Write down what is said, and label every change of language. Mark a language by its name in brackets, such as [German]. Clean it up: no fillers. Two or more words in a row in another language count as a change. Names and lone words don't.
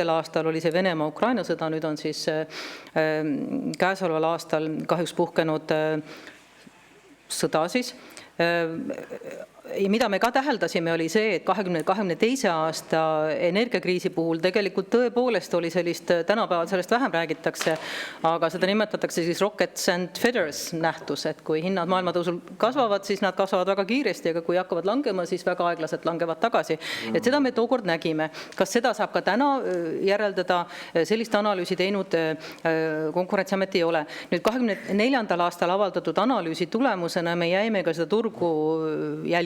[Estonian] aastal oli see Venemaa-Ukraina sõda, nüüd on siis käesoleval aastal kahjuks puhkenud sõda siis. Mida me ka täheldasime, oli see, et 2022. aasta energiakriisi puhul tegelikult tõepoolest oli sellist, tänapäeval sellest vähem räägitakse, aga seda nimetatakse siis [English] rockets and feathers [Estonian] nähtus, et kui hinnad maailmatõusul kasvavad, siis nad kasvavad väga kiiresti, aga kui hakkavad langema, siis väga aeglaselt langevad tagasi. Et seda me tookord nägime. Kas seda saab ka täna järeldada, sellist analüüsi teinud Konkurentsiamet ei ole. Nüüd 24. aastal avaldatud analüüsi tulemusena me jäime ka seda turgu jälgima.